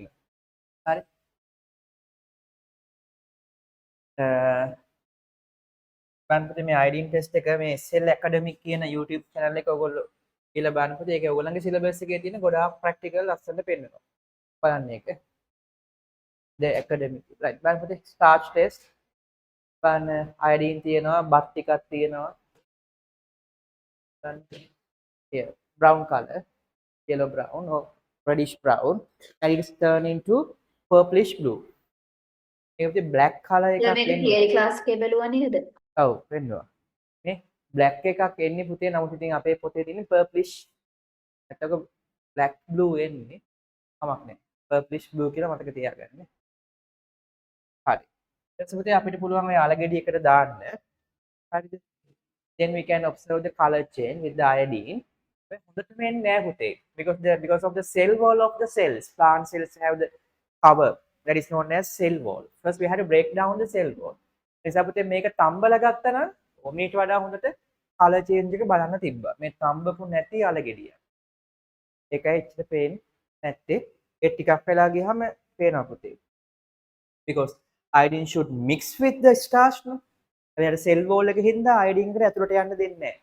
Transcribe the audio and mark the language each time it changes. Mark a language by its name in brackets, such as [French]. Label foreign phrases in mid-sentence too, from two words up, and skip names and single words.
[Sinhala] හරි. බලන්න පුතේ මේ අයඩීන් ටෙස්ට් එක මේ SL ඇකඩමික් කියන YouTube channel එක ඔයගොල්ලෝ කියලා බලන්න පුතේ. ඒක ඔයගොල්ලන්ගේ සිලබස් එකේ තියෙන ගොඩාක් ප්‍රැක්ටිකල් ලස්සනට පෙන්නනවා. බලන්න ඒක. [English] the academic right [Sinhala] බලන්න පුතේ [English] starch test [Sinhala] බලන්න අයඩීන් තියෙනවා බත් ටිකක් තියෙනවා. [English] here brown color yellow brown or reddish brown and it is turned into purplish blue. [Sinhala] ඒකේ [English] black color [Sinhala] එකක් මේක එන්නේ. තියරි ක්ලාස් එකේ බැලුවා නේද? ඔව් වෙන්නවා. මේ black එකක් එන්නේ පුතේ නමුත් ඉතින් අපේ පොතේ තියෙන purplish එතකොට [English] black blue [Sinhala] එන්නේ කමක් නැහැ. [English] purplish blue [Sinhala] කියලා මතක තියාගන්න. හරි. ඊට පස්සේ අපිට පුළුවන් ඔය අලගෙඩි එකට දාන්න. හරිද? [English] then we can observe the color change with the iodine. [Sinhala] හොඳටම එන්නේ නැහැ පුතේ. [English] because of the cell wall of the cells. Plant cells have the cover that is known as cell wall. First we had to break down the cell wall. [Sinhala] නිසා පුතේ මේක තම්බලා ගත්තා නම් ඔමීට වඩා හොඳට [English] color change [Sinhala] එක බලන්න තිබ්බා. මේ තම්බපු නැති අලගෙඩිය. ඒකයි ඉච්චර පේන්නේ නැත්තේ. ඒ ටිකක් වෙලා ගියාම පේනවා පුතේ. [English] because iodine should mix with the starch no. [Sinhala] එයාට [English] cell wall [Sinhala] එකේ හින්දා iodine එකට ඇතුළට යන්න දෙන්නේ නැහැ.